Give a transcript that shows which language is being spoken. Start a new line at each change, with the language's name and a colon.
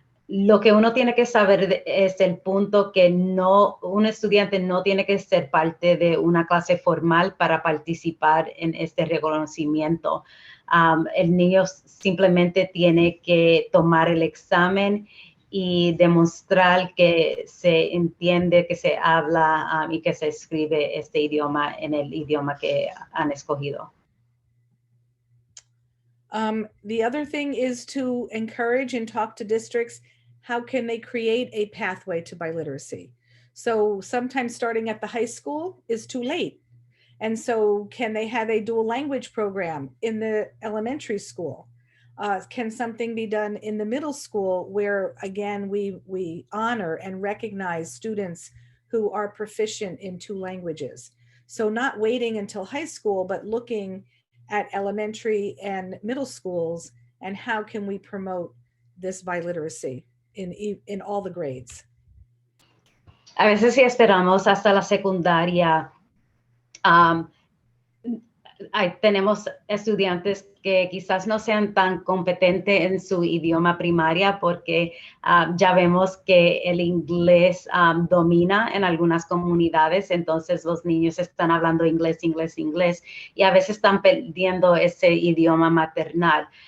Spanish: Lo que uno tiene que saber es el punto que un estudiante no tiene que ser parte de una clase formal para participar en este reconocimiento. El niño simplemente tiene que tomar el examen y demostrar que se entiende, que se habla y que se escribe este idioma en el idioma que han escogido.
English: The other thing is to encourage and talk to districts. How can they create a pathway to biliteracy? So sometimes starting at the high school is too late. And so can they have a dual language program in the elementary school? Can something be done in the middle school where, again, we honor and recognize students who are proficient in two languages? So not waiting until high school, but looking at elementary and middle schools, and how can we promote this biliteracy in all the grades?
Spanish: A veces si esperamos hasta la secundaria, tenemos estudiantes que quizás no sean tan competentes en su idioma primaria porque ya vemos que el inglés domina en algunas comunidades, entonces los niños están hablando inglés y a veces están perdiendo ese idioma maternal.